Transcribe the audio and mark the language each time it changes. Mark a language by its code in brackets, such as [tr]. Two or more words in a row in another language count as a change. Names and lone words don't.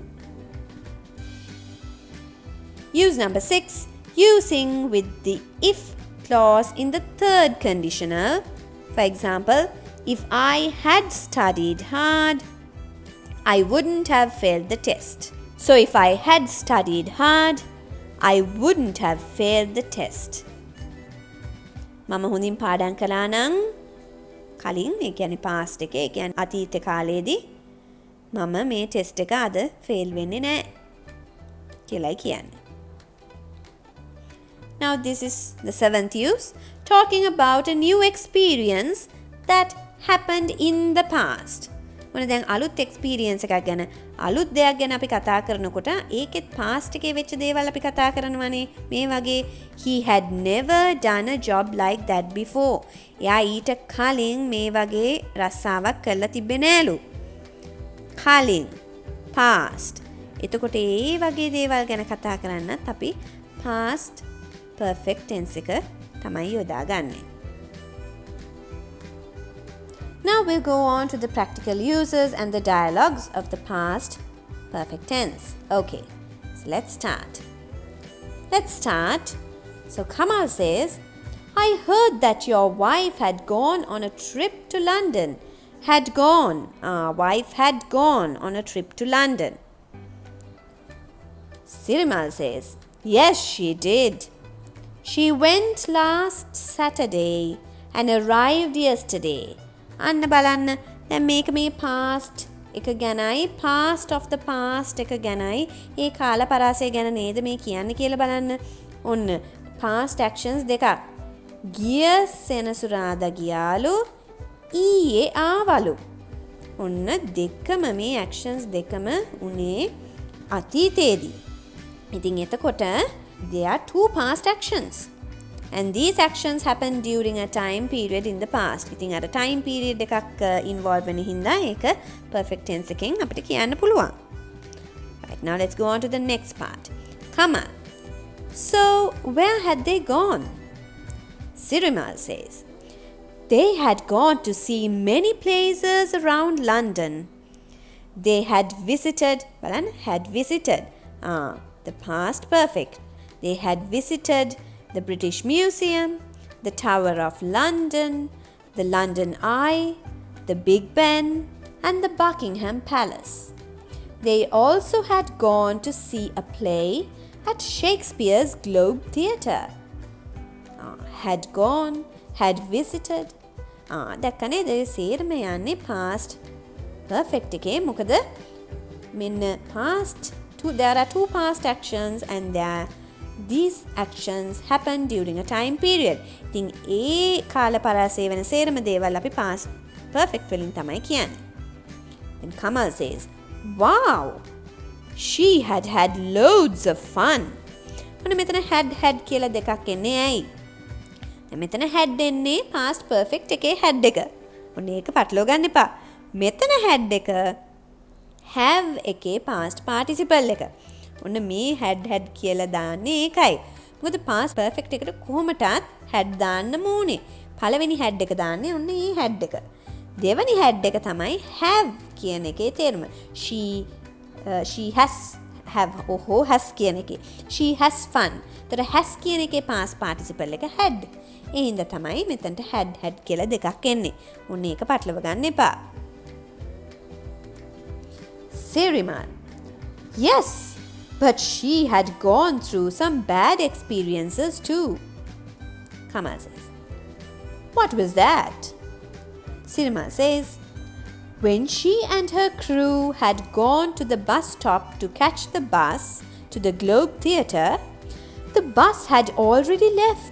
[en] Use number 6, using with the if clause in the third conditional. For example, if I had studied hard, I wouldn't have failed the test. So if I had studied hard, I wouldn't have failed the test. [si] මම හොඳින් පාඩම් කළා නම් කලින් ඒ කියන්නේ past එකේ ඒ කියන්නේ අතීත කාලයේදී මම මේ ටෙස්ට් එක අද ෆේල් වෙන්නේ නැහැ කියලායි කියන්නේ. [en] Now this is the 7th use, talking about a new experience that happened in the past. [si] මොන දැන් අලුත් එක්ස්පීරියන්ස් එකක් ගැන අලුත් දෙයක් ගැන අපි කතා කරනකොට ඒකෙත් පාස්ට් එකේ වෙච්ච දේවල් අපි කතා කරනවානේ. මේ වගේ [en] he had never done a job like that before. [si] එයා ඊට කලින් මේ වගේ රස්සාවක් කරලා තිබ්බේ නෑලු. කලින් past. එතකොට ඒ වගේ දේවල් ගැන කතා කරන්නත් අපි [en] past perfect tense [si] එක තමයි යොදාගන්නේ. [en] Now we'll go on to the practical uses and the dialogues of the past perfect tense. Okay, so let's start. So Kamal says, I heard that your wife had gone on a trip to London. Wife had gone on a trip to London. Sirimal says, yes, she did. She went last Saturday and arrived yesterday. [si] අන්න බලන්න දැන් මේක මේ past එක ගැනයි [en] past of the past [si] එක ගැනයි ඒ කාල පරාසය ගැන නේද මේ කියන්නේ කියලා බලන්න. ඔන්න [en] past actions [si] දෙකක්. ගිය සෙනසුරාදා ගියාලු ඊයේ ආවලු. ඔන්න දෙකම මේ actions දෙකම උනේ අතීතයේදී. ඉතින් එතකොට [en] there are 2 past actions. And these actions happened during a time period in the past. [si] ඉතින් අර [en] time period [si] එකක් involve වෙන හින්දා ඒක perfect tense එකෙන් අපිට කියන්න පුළුවන්. [en] Right, now let's go on to the next part. Come on. So, where had they gone? Sirimal says, they had gone to see many places around London. They had visited, the past perfect. They had visited the British Museum, the Tower of London, the London Eye, the Big Ben, and the Buckingham Palace. They also had gone to see a play at Shakespeare's Globe Theatre. Had gone, had visited. [si] දැක්කනේ ඒ සේරම යන්නේ [en] past perfect [si] එකේ. මොකද මෙන්න [en] past there are 2 past actions and these actions happen during a time period. [si] ඉතින් ඒ කාල පරාසය වෙන සේරම දේවල් අපි [en] past perfect [si] වලින් තමයි කියන්නේ. [en] And Kamal says, wow, she had had loads of fun. [si] ඔන්න මෙතන had කියලා දෙකක් එන්නේ ඇයි? දැන් මෙතන had එන්නේ [en] past perfect [si] එකේ had එක. ඔන්න ඒක පටලවා ගන්න එපා. මෙතන had එක have එකේ [en] past participle [si] එක. ඔන්න මේ had කියලා දාන්නේ ඒකයි. මොකද [en] past perfect [si] එකට කොහොමටත් had දාන්න ඕනේ. පළවෙනි had එක දාන්නේ ඔන්න මේ had එක. දෙවෙනි had එක තමයි have කියන එකේ තේරුම. [en] She has have [si] ඔහු has කියන එකේ. [en] She has fun. [si] තර has කියන එකේ [en] past participle [si] එක had. ඒ හින්දා තමයි මෙතනට had කියලා දෙකක් එන්නේ. ඔන්න ඒක පටලව ගන්න එපා. [en] Siriman. Yes, but she had gone through some bad experiences too. Kamal says. What was that? Siriman says, when she and her crew had gone to the bus stop to catch the bus to the Globe Theatre, the bus had already left.